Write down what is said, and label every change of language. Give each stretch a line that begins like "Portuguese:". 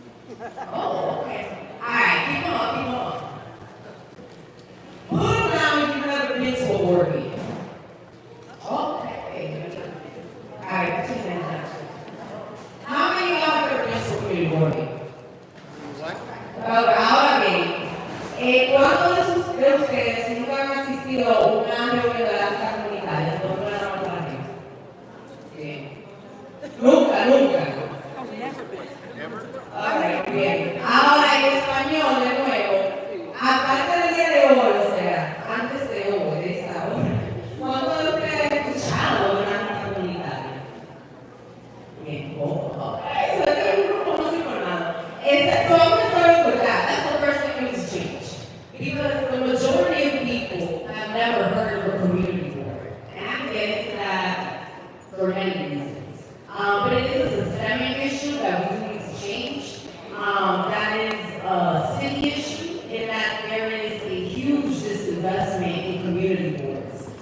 English: Oh, okay. All right, keep on. Put them down if you've never been to a board meeting. Okay. All right, 2 minutes. How many of y'all have ever been to a community board meeting?
Spanish: Ahora bien, ¿cuántos de ustedes nunca han asistido a una reunión de la Junta Comunitaria? ¿Dónde van a votar? Bien. Nunca. Ok, bien. Ahora en español, de nuevo, aparte del día de hoy, o sea, antes de hoy, de esta hora, ¿cuántos de ustedes han escuchado de una Junta Comunitaria? Bien. Ok, so este es un grupo no informado.
English: So I'm going to start with that. That's the first thing we need to change. Because the majority of people have never heard of a community board. And I can get into that for many reasons. But it is a systemic issue that we need to change. That is a city issue in that there is a huge disinvestment in community boards.